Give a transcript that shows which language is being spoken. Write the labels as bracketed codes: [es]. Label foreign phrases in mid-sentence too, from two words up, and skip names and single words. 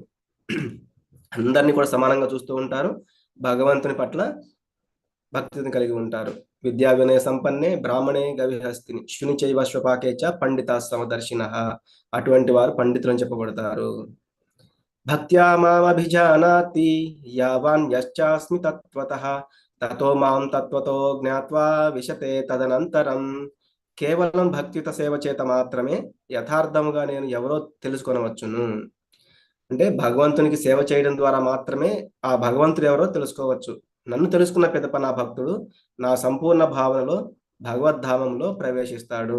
[te] అందరినీ కూడా సమానంగా చూస్తూ ఉంటారు, భగవంతుని పట్ల భక్తిని కలిగి ఉంటారు. [sa] విద్యా వినయ సంపన్నే బ్రాహ్మణే గవిహస్తిని శుని చైవ శ్వపాకే చ పండితా సమదర్శినః. [te] అటువంటి వారు పండితులని చెప్పబడతారు. [sa] భక్త్యా మామభిజానాతి యావాన్ యశ్చాస్మి తత్వతః తతో మాం తత్వతో జ్ఞాత్వా విశతే తదనంతరం. [te] కేవలం భక్తియుత సేవ చేత మాత్రమే యథార్థముగా నేను ఎవరో తెలుసుకొనవచ్చును. అంటే భగవంతునికి సేవ చేయడం ద్వారా మాత్రమే ఆ భగవంతుడు ఎవరో తెలుసుకోవచ్చు. నన్ను తెలుసుకున్న పిదప నా భక్తుడు నా సంపూర్ణ భావనలో భగవద్ధామంలో ప్రవేశిస్తాడు.